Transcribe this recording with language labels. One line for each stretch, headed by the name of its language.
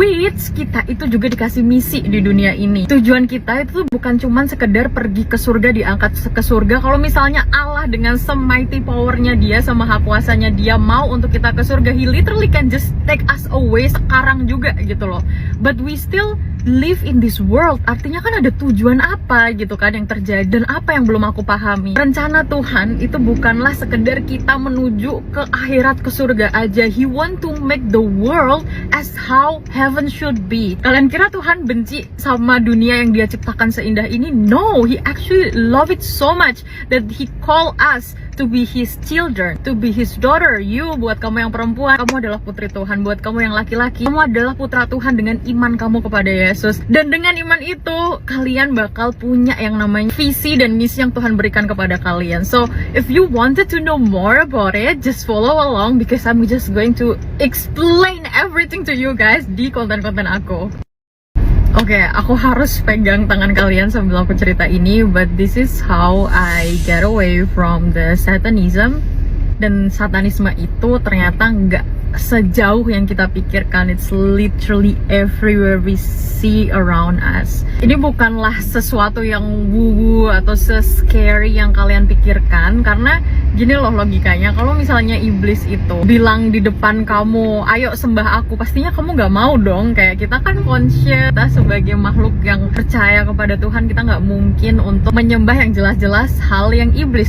Indonesian: Which kita itu juga dikasih misi di dunia ini. Tujuan kita itu bukan cuman sekedar pergi ke surga, diangkat ke surga. Kalau misalnya Allah dengan semighty powernya dia, sama hak kuasanya dia mau untuk kita ke surga, he literally can just take us away sekarang juga gitu loh.
English: But we still live in this world.
Indonesian: Artinya kan ada tujuan apa gitu kan yang terjadi, dan apa yang belum aku pahami. Rencana Tuhan itu bukanlah sekedar kita menuju ke akhirat, ke surga aja.
English: He want to make the world as how heaven should be.
Indonesian: Kalian kira Tuhan benci sama dunia yang dia ciptakan seindah ini?
English: No, he actually love it so much that he call us to be his children, to be his daughter.
Indonesian: You, buat kamu yang perempuan, kamu adalah putri Tuhan. Buat kamu yang laki-laki, kamu adalah putra Tuhan dengan iman kamu kepada Yesus. Dan dengan iman itu, kalian bakal punya yang namanya visi dan misi yang Tuhan berikan kepada kalian.
English: So, if you wanted to know more about it, just follow along, because I'm just going to explain everything to you guys di konten-konten aku.
Indonesian: Oke, aku harus pegang tangan kalian sambil aku cerita ini, but this is how I get away from the Satanism. Dan Satanisme itu ternyata nggak sejauh yang kita pikirkan.
English: It's literally everywhere we see around us.
Indonesian: Ini bukanlah sesuatu yang woo-woo atau se-scary yang kalian pikirkan, karena gini loh logikanya, kalau misalnya iblis itu bilang di depan kamu, ayo sembah aku, pastinya kamu gak mau dong. Kayak kita kan conscious, kita sebagai makhluk yang percaya kepada Tuhan, kita gak mungkin untuk menyembah yang jelas-jelas hal yang iblis.